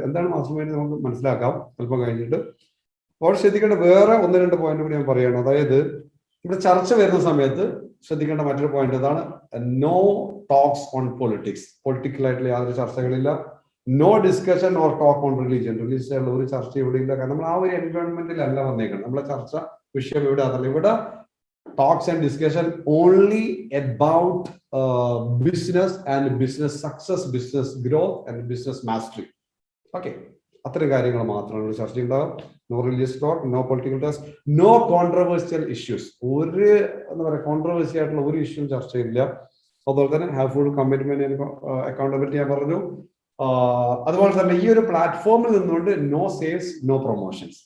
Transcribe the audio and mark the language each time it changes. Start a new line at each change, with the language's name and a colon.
Malayalam: എന്താണ് master mind നമുക്ക് മനസ്സിലാക്കാം അല്പം കഴിഞ്ഞിട്ട്. അപ്പോൾ ശ്രദ്ധിക്കേണ്ട വേറെ 1-2 പോയിന്റ് കൂടി ഞാൻ പറയുകയാണ്. അതായത് ഇവിടെ ചർച്ച വരുന്ന സമയത്ത് ശ്രദ്ധിക്കേണ്ട മറ്റൊരു പോയിന്റ് ഇതാണ്,
English: No talks on politics.
Malayalam: Political ആയിട്ടുള്ള യാതൊരു ചർച്ചകളില്ല.
English: No discussion or talk on religion.
Malayalam: Religious ആയിട്ടുള്ള ഒരു ചർച്ച ഇവിടെ ഇല്ല. കാരണം നമ്മൾ ആ ഒരു എൻവയോൺമെന്റിലല്ല വന്നേക്കുന്നത്. നമ്മളെ ചർച്ച വിഷയം ഇവിടെ അതല്ല.
English: ഇവിടെ talks and discussion only about business and business success, business growth and business mastery.
Malayalam: Okay, അത്തരം കാര്യങ്ങൾ മാത്രമാണ് ചർച്ച ഉണ്ടാകും.
English: No religious talk, no political talks, no controversial issues.
Malayalam: ഒരു എന്താ പറയുക കോൺട്രവേഴ്സി ആയിട്ടുള്ള ഒരു ഇഷ്യൂ ചർച്ചയില്ല. അതുപോലെ തന്നെ
English: have full commitment,
Malayalam: അക്കൗണ്ടബിലിറ്റി ഞാൻ പറഞ്ഞു. അതുപോലെ തന്നെ ഈ ഒരു പ്ലാറ്റ്ഫോമിൽ നിന്നുകൊണ്ട്
English: No sales, no promotions.